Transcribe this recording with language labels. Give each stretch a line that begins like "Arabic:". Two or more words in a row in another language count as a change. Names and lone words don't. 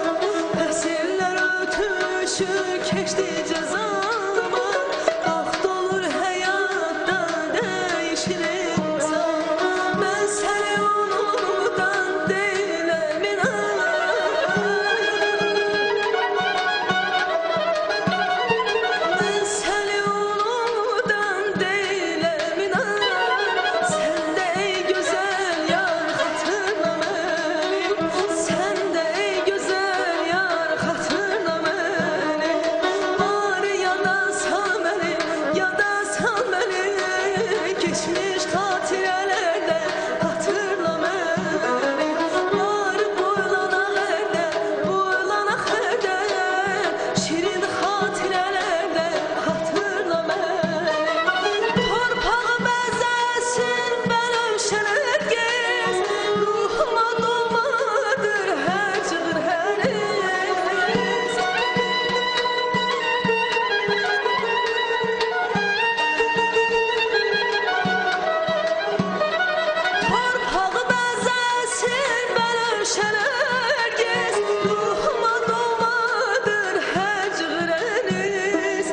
Azerbaijani: Fəsillər ötüşür, keçdikcə zaman, vaxt olur həyatda dəyişir insan. Mən səni unudan deyiləm inan, mən səni unudan deyiləm inan.
Turkish: Sen de ey güzel yar hatırla beni, sen de ey güzel yar hatırla beni. Bari
Azerbaijani: yada sal
Turkish: beni,
Azerbaijani: yada sal
Turkish: beni, geçmiş hatirələrdə hatırla beni.
Azerbaijani: Bari boylana hərdən, şirin hatirələrdə hatırla beni. Torpağı bəzəsin bənövşələr gez, ruhuma dolmadır hər cığır həriz. Torpağı bəzəsin bənövşələr gez, ruhuma dolmadır hər cığır həriz.